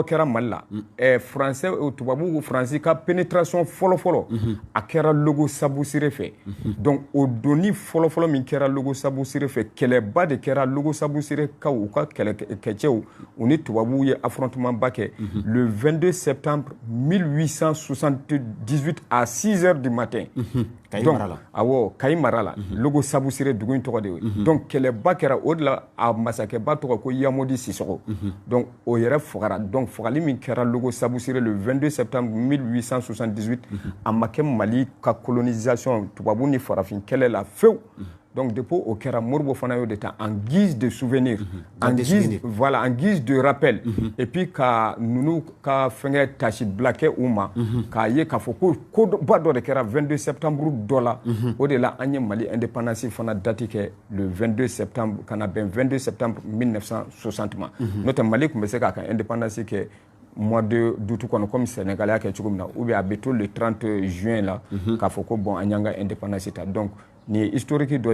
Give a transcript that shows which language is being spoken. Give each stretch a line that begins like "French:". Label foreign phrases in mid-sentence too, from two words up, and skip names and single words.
Bambara: kɛra Mali la français tubabu faransi ka pénétration fɔlɔfɔlɔ a kɛra Logo Sabou Sire fɛ donc o doni fɔlɔfɔlɔ min kɛra Logo Sabou Sire fɛ kɛlɛba de kɛra Logo Sabou Sire kaw u ka kɛlɛkɛcɛw u ni tubabuw ye affrontement ba kɛ
French: le 22 septembre 1878 à 6 heures du matin
Bambara: donc awɔ Kayi mara la Logo Sabou Sire dugu in tɔgɔ de ye donc kɛlɛba kɛra o de la a masakɛba tɔgɔ ko Yamodi Sissogo donc o yɛrɛ fagara donc fagali min kɛra Logo Sabou Sire
French: le 22 septembre 1878
Bambara: a ma kɛ Mali ka colonisation tubabu ni farafin kɛlɛ la fewu donc depuis o kɛra Moribo fana y'o de ta
French: en guise de souvenir en guise de rappel et puis
Bambara: ka nunu ka fɛngɛ tâche bila kɛ u ma k'a ye k'a fɔ ko ba dɔ de kɛra 22 septembre dɔ la o de la an ye Mali indépendance fana date kɛ
French: le 22 septembre
Bambara: kana bɛn 22 septembre 1960 ma n'o tɛ Mali tun bɛ se k'a ka indépendance kɛ
French: mois d'août
Bambara: kɔnɔ comme Sénégal y'a kɛ cogo min na
French: ou bien
Bambara: a bɛ to
French: le 30 juin
Bambara: la k'a fɔ ko bon an y'an ka indépendance ta donc nin ye historique dɔ